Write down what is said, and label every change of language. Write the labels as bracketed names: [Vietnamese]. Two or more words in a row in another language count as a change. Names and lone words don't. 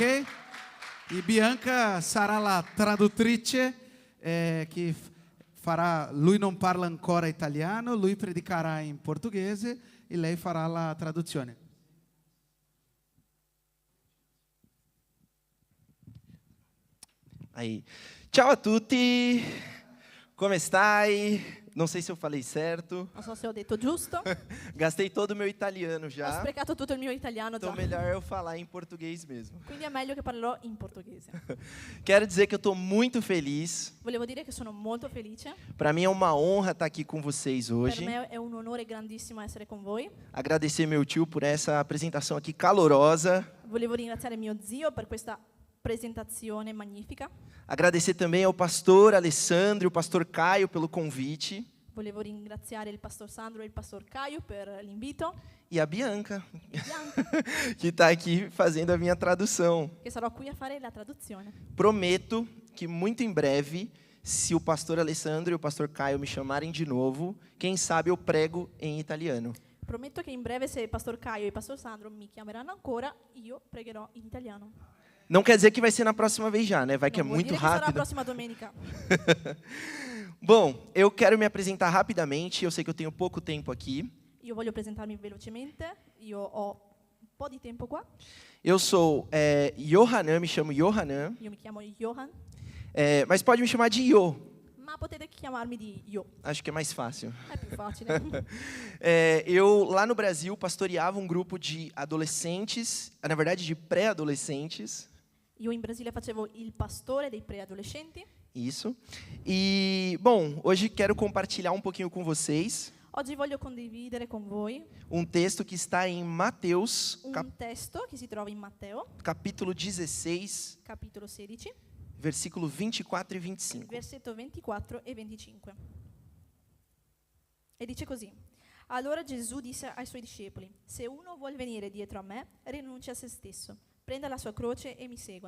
[Italian] E Bianca sarà la traduttrice che farà, lui non parla ancora italiano, lui predicherà in portoghese e lei farà la traduzione. Ciao a tutti, come stai? [Portuguese] Não sei se eu falei certo. [Italian] Non so se ho detto giusto. [Portuguese] Gastei todo o meu italiano [Italian] Ho [Portuguese] já. [Italian] sprecato tutto il mio italiano [Portuguese] Então [Italian] già. [Portuguese] melhor eu falar em português mesmo. [Italian] Quindi è meglio che parlerò in portoghese. [Portuguese] Quero dizer que eu estou muito feliz. [Italian] Volevo dire che sono molto felice. [Portuguese] Para mim é uma honra estar aqui com vocês [Italian] Per [Portuguese] hoje. [Italian] me è un onore grandissimo essere con voi. [Portuguese] Agradecer meu tio por essa apresentação aqui calorosa. [Italian] Volevo ringraziare mio zio per questa presentazione magnifica. [Portuguese] Agradecer também ao pastor Alessandro e o pastor Caio pelo convite. [Italian] Volevo ringraziare il pastor Sandro e il pastor Caio per l'invito. [Portuguese] E a Bianca, [Italian] Bianca, [Portuguese] que está aqui fazendo a minha tradução. [Italian] che sarò qui a fare la traduzione. [Portuguese] Prometo que muito em breve, se o pastor Alessandro e o pastor Caio me chamarem de novo, quem sabe eu prego em italiano. [Italian] Prometto che in breve, se il pastor Caio e il pastor Sandro mi chiameranno ancora, io pregherò in italiano. [Portuguese] Não quer dizer que vai ser na próxima vez já, né? Vai que é [Italian] Non vuol [Portuguese] muito [Italian] dire che sarà la [Portuguese] rápido. [Italian] prossima domenica. [Portuguese] Bom, eu quero me apresentar rapidamente. Eu sei que eu tenho pouco tempo aqui. [Italian] Io voglio presentarmi velocemente. Io ho un po' di tempo qua. [Portuguese] Eu sou Yohanan, me chamo Yohanan. [Italian] Io mi chiamo Johan, [Portuguese] Mas pode me chamar de Yo. [Italian] ma potete chiamarmi di Io. [Portuguese] Acho que é mais fácil. [Italian] È più facile. [Portuguese] Eu, lá no Brasil, pastoreava um grupo de adolescentes, na verdade, de pré-adolescentes. [Italian] Io in Brasile facevo il pastore dei preadolescenti. [Portuguese] Isso. E, bom, hoje quero compartilhar um pouquinho com vocês [Italian] Oggi voglio condividere con voi [Portuguese] um texto que está em Mateus, [Italian] un testo che si trova in Matteo, [Portuguese] capítulo 16, [Italian] capitolo 16, [Portuguese] versículo 24 e 25. [Italian] versetto 24 e 25. E dice così: Allora Gesù disse ai suoi discepoli: Se uno vuol venire dietro a me, rinunci a se stesso, prenda la sua croce e mi segua.